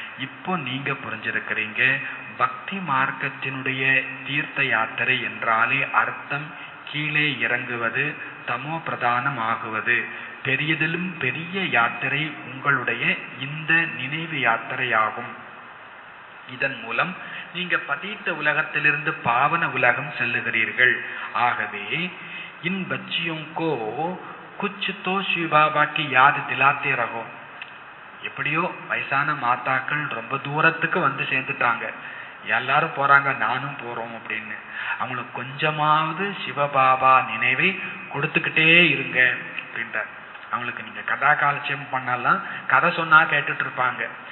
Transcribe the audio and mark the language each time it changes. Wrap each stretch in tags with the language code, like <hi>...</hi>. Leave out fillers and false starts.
<ta>இப்போ நீங்க புரிஞ்சிருக்கிறீங்க. பக்தி மார்க்கத்தினுடைய தீர்த்த யாத்திரை என்றாலே அர்த்தம் கீழே இறங்குவது, தமோ பிரதானம் ஆகுவது. பெரியதிலும் பெரிய யாத்திரை உங்களுடைய இந்த நினைவு யாத்திரையாகும். இதன் மூலம் நீங்க பதீத்த உலகத்திலிருந்து பாவன உலகம் செல்லுகிறீர்கள்.</ta> <hi>ஆகவே इन बच्चियों को कुछ तो शिव बाबा की याद दिलाते रहो.</hi> <ta>எப்படியோ வயசான மாதாக்கள் ரொம்ப தூரத்துக்கு வந்து சேர்ந்துட்டாங்க, எல்லாரும் போறாங்க, நானும் போறோம் அப்படின்னு. அவங்களுக்கு கொஞ்சமாவது சிவபாபா நினைவை கொடுத்துக்கிட்டே இருங்க அப்படின்றார். அவங்களுக்கு நீங்க கதா காலட்சேபம் பண்ணலாம், கதை சொன்னா கேட்டுட்டு இருப்பாங்க.</ta>